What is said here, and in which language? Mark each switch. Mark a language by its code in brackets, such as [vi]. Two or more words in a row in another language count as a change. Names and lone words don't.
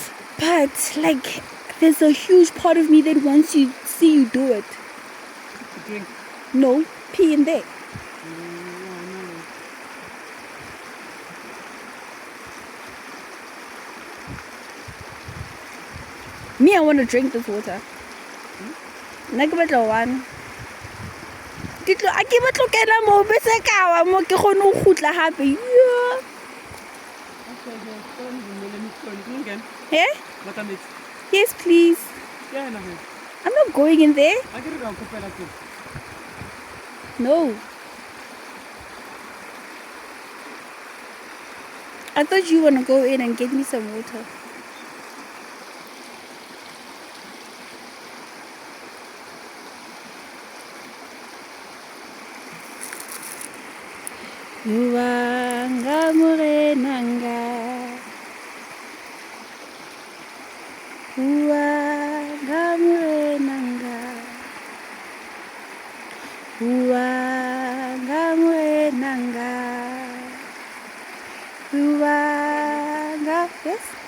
[en] But like, there's a huge part of me that wants to see you do it. To drink. No, pee in there. No, no. Me, I want to drink this water. [tn] Nna ke batla one. A ke batla go kena mo bese ka wa mo ke kgone go khutla hape. [en] Yeah. Okay, let me turn again. Eh? What am I? Yes, please. Yeah, no. I'm not going in there. I get it on Kupela too. No. I thought you want to go in and get me some water. Uwanga murenanga. Uwanga murenanga. Uwanga murenanga. Uwanga. Yes?